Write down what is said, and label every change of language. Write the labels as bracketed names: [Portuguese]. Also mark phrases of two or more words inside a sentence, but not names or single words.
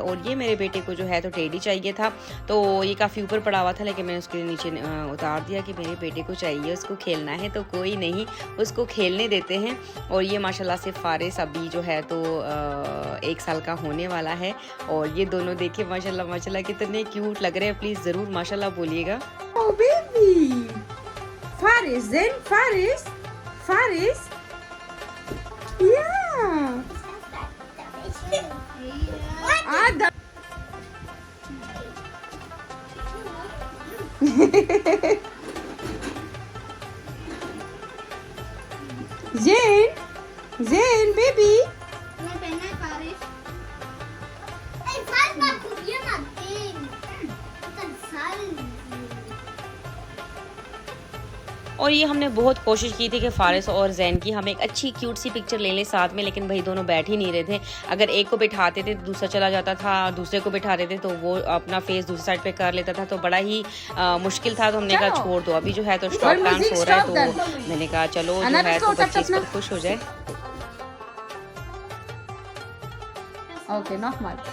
[Hindi] और ये मेरे बेटे को जो है तो टेडी चाहिए था, तो ये काफ़ी ऊपर पड़ा हुआ था, लेकिन मैंने उसके नीचे उतार दिया कि मेरे बेटे को चाहिए, उसको खेलना है। तो कोई नहीं, उसको खेलने देते हैं। और ये माशाल्लाह से फारिस अभी जो है तो 1 साल का होने वाला है। और ये दोनों देखिए माशाल्लाह कितने क्यूट लग रहे हैं। प्लीज़ ज़रूर माशाल्लाह बोलिएगा। [English] Oh baby, Faris, then Faris, yeah. Adam. Zain, baby. [Hindi] और ये हमने बहुत कोशिश की थी कि फारिस और जैन की हम एक अच्छी क्यूट सी पिक्चर ले लें साथ में, लेकिन भाई दोनों बैठ ही नहीं रहे थे। अगर एक को बिठाते थे तो दूसरा चला जाता था, दूसरे को बिठाते थे तो वो अपना फेस दूसरी साइड पे कर लेता था, तो बड़ा ही मुश्किल था। तो हमने कहा छोड़ दो, अभी जो है तो [English] stop dance [Hindi] हो रहा है, तो मैंने कहा चलो जो है तो बच्चे इस पर खुश हो जाए। [German] Okay, nochmal.